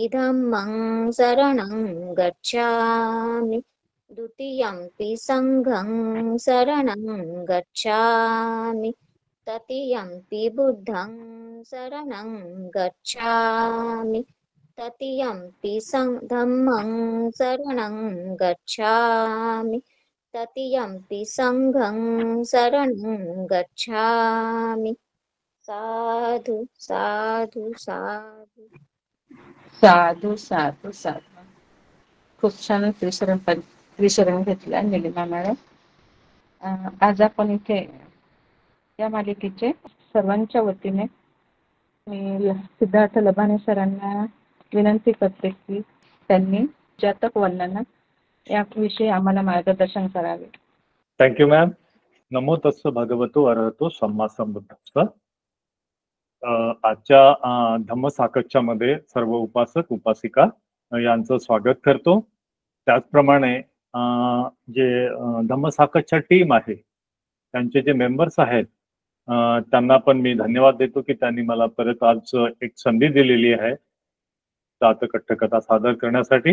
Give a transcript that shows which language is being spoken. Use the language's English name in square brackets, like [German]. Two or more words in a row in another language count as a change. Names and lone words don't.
[Pali] धम्मं शरणं गच्छामि, द्वितीयंपि संघं शरणं गच्छामि, तृतीयंपि बुद्धं शरणं गच्छामि, तृतीयंपि धम्मं शरणं गच्छामि, तृतीयंपि संघं शरणं गच्छामि. साधु साधु साधु साधू साधू साधू. [Marathi] खूप छान त्रिशरण घेतला निलिमा मॅडम. आज आपण इथे या मालिकेचे सर्वांच्या वतीने मी सिद्धार्थ लबाने सरांना विनंती करते की त्यांनी जातक वर्णन याविषयी आम्हाला मार्गदर्शन करावे. [English] thank you ma'am. [Pali] नमो तस्स भगवतो अरहतो सम्मा संबुद्धास्स. [Marathi] आजच्या धम्मसाकच्या मध्ये सर्व उपासक उपासिका यांचं स्वागत करतो. त्याचप्रमाणे जे धम्मसाकच्या टीम आहे त्यांचे जे मेंबर्स आहेत त्यांना पण मी धन्यवाद देतो की त्यांनी मला परत आज एक संधी दिलेली आहे जातक कथा सादर करण्यासाठी.